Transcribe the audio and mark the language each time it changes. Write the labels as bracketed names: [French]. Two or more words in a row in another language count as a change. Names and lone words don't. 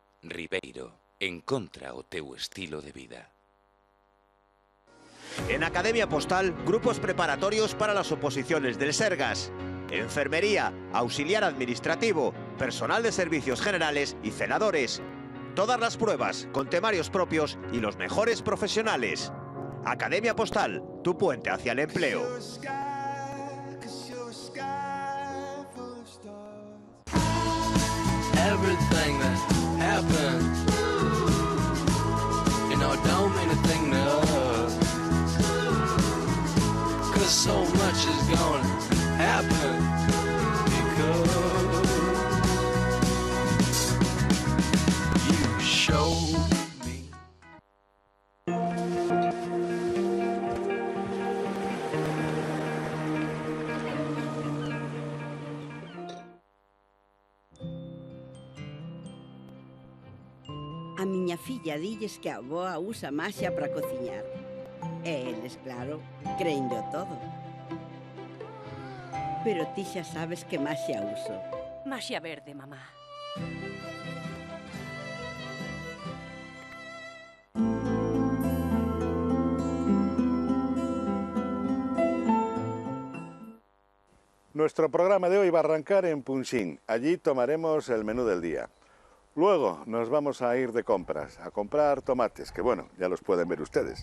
[Galician] Ribeiro, encontra o teu estilo de vida. [Spanish] En Academia Postal, grupos preparatorios para las oposiciones del Sergas. Enfermería, auxiliar administrativo, personal de servicios generales y celadores. Todas las pruebas, con temarios propios y los mejores profesionales. Academia Postal, tu puente hacia el empleo. [English] Everything that happened, you know, don't mean a thing to us, 'cause so much is gonna happen, because you showed me. [Galician] A miña filla dilles que a avoa usa maxia para cociñar. E eles, claro, creenllo todo. Pero ti xa sabes que maxia uso. Maxia verde, mamá. [Spanish] Nuestro programa de hoy va a arrancar en Punxín. Allí tomaremos el menú del día. Luego nos vamos a ir de compras, a comprar tomates, que bueno, ya los pueden ver ustedes.